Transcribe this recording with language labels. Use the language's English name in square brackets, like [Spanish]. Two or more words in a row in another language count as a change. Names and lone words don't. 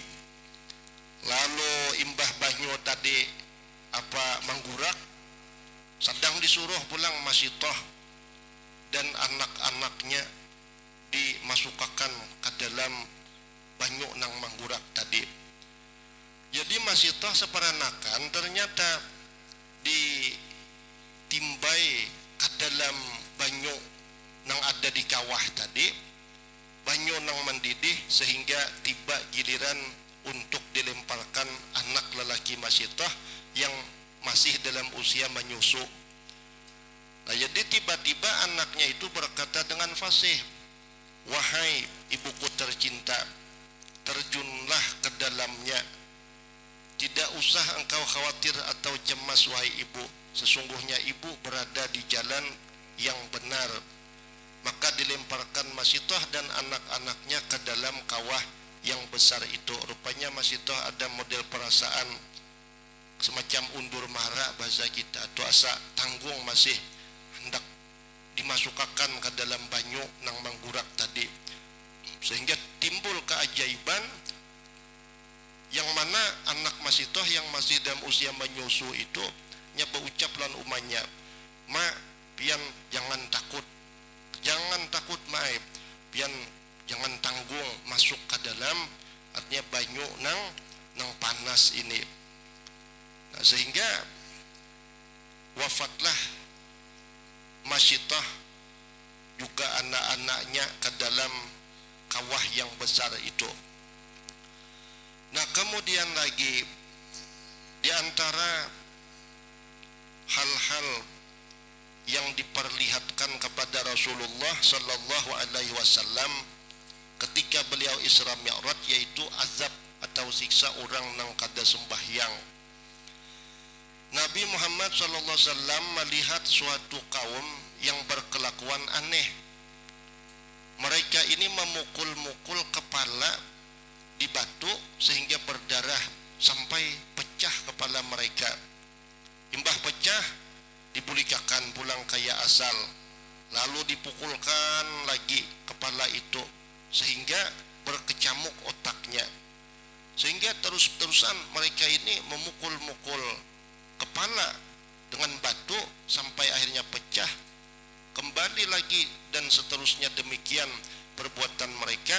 [Banjar] Lalu imbah banyu tadi menggurak, sedang disuruh pulang Masitoh dan anak-anaknya dimasukkan ke dalam banyu nang menggurak tadi. Jadi Masitoh seperanakan ternyata ditimbai ke dalam banyu nang ada di kawah tadi, banyu nang mendidih, [Indonesian] sehingga tiba giliran untuk dilemparkan anak lelaki Masitoh yang masih dalam usia menyusu. Nah, jadi tiba-tiba anaknya itu berkata dengan fasih, wahai ibuku tercinta, terjunlah ke dalamnya. Tidak usah engkau khawatir atau cemas wahai ibu, sesungguhnya ibu berada di jalan yang benar. Maka dilemparkan Masitoh dan anak-anaknya ke dalam kawah yang besar itu. [Banjar] Rupanya Masitoh ada model perasaan semacam undur mara bahasa kita, atau asa tanggung masih hendak dimasukkan ke dalam banyu nang menggurak tadi, sehingga timbul keajaiban yang mana anak Masitoh yang masih dalam usia menyusu itu nya berucap lan umanya, ma pian jangan takut maib, pian jangan tanggung masuk ke dalam, artinya banyu nang panas ini. [Indonesian] Nah, sehingga wafatlah Masitoh juga anak-anaknya ke dalam kawah yang besar itu. Nah, kemudian lagi di antara hal-hal yang diperlihatkan kepada Rasulullah [Arabic] sallallahu alaihi wasallam [Indonesian] ketika beliau Isra Mi'raj, yaitu azab atau siksa orang nang kada sembahyang. Nabi Muhammad [Arabic] sallallahu alaihi wasallam [Indonesian] melihat suatu kaum yang berkelakuan aneh. Mereka ini memukul-mukul kepala di batu sehingga berdarah sampai pecah kepala mereka. Imbah pecah, dipulikakan pulang kaya asal, lalu dipukulkan lagi kepala itu sehingga berkecamuk otaknya, sehingga terus-terusan mereka ini memukul-mukul kepala dengan batu sampai akhirnya pecah, kembali lagi, dan seterusnya demikian perbuatan mereka.